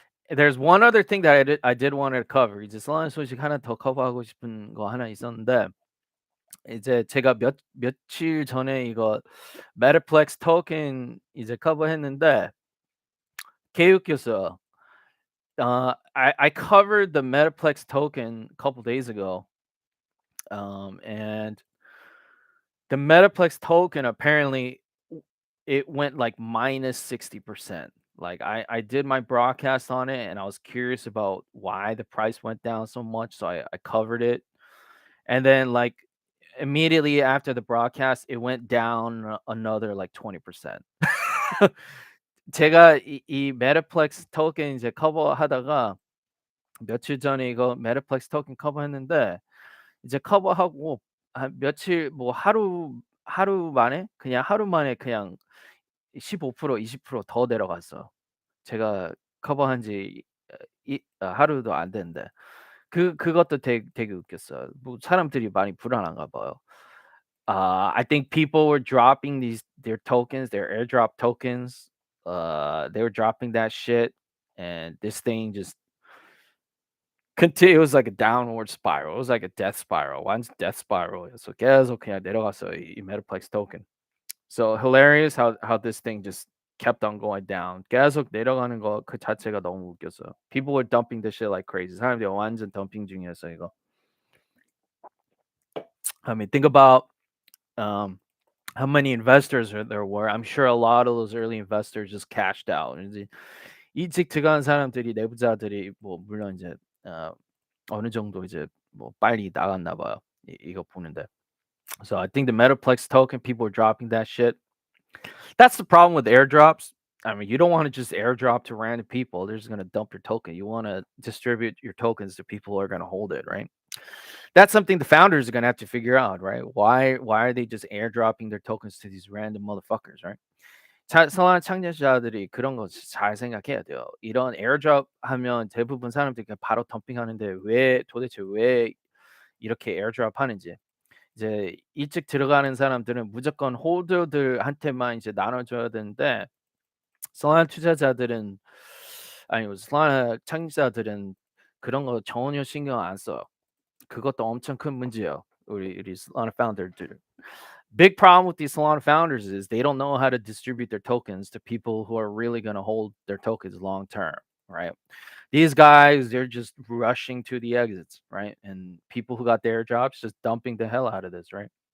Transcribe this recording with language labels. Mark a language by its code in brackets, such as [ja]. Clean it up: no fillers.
[en] There's one other thing that I did want to cover. [ko] 이제 슬라임 소식 하나 더 커버하고 싶은 거 하나 있었는데 이제 제가 며칠 전에 이거 메타플렉스 토큰 이제 커버했는데 개웃겼어요. [en] I covered the Metaplex token a couple days ago, and the Metaplex token apparently it went like -60%. Like I did my broadcast on it and I was curious about why the price went down so much, so I covered it. And then like immediately after the broadcast, it went down another like 20%. [ko] 제가 이 메타플렉스 토ken 이제 커버하다가 며칠 전에 이거 메타플렉스 토ken 커버했는데 이제 커버하고 한 며칠 뭐 하루 만에 그냥 하루 만에 그냥 15% 20%더 내려갔어요. 제가 커버한 지 하루도 안 됐는데 그것도 되게 웃겼어요. 뭐 사람들이 많이 불안한가 봐요. [en] I think people were dropping their tokens, their airdrop tokens. They were dropping that shit, and this thing just it was like a downward spiral. It was like a death spiral. One's death spiral. [ko] So 계속 그냥 내려갔어요. 이 Metaplex token. [en] So hilarious how this thing just kept on going down. [ko] 계속 내려가는 거 그 자체가 너무 웃겼어요. [en] People were dumping this shit like crazy. [ko] 사람들이 완전 덤핑 중이었어요, 이거. [en] I mean, think about um how many investors there were. I'm sure a lot of those early investors just cashed out. [ko] 이제 일찍 들어간 사람들이 내부자들이 뭐 물론 이제 어 어느 정도 이제 뭐 빨리 나갔나 봐요. 이거 보는데. [en] So I think the Metaplex token, people are dropping that shit. That's the problem with airdrops. I mean, you don't want to just airdrop to random people. They're just going to dump your token. You want to distribute your tokens to people who are going to hold it, right? That's something the founders are going to have to figure out, right? Why are they just airdropping their tokens to these random motherfuckers, right? [ko] 선한 창작자들이 그런 거 잘 생각해야 돼요. 이런 에어드롭 하면 대부분 사람들이 그냥 바로 덤핑하는데 도대체 왜 이렇게 에어드롭 하는지. 이제 일찍 들어가는 사람들은 무조건 홀더들한테만 이제 나눠줘야 되는데 solana 투자자들은 아니 solana 창립자들은 그런 거 전혀 신경 안 써요. 그것도 엄청 큰 문제예요. 우리 solana founder들. [en] Big problem with these Solana founders is they don't know how to distribute their tokens to people who are really going to hold their tokens long term, right? These guys, they're just rushing to the exits, right? And people who got their jobs just dumping the hell out of this, right?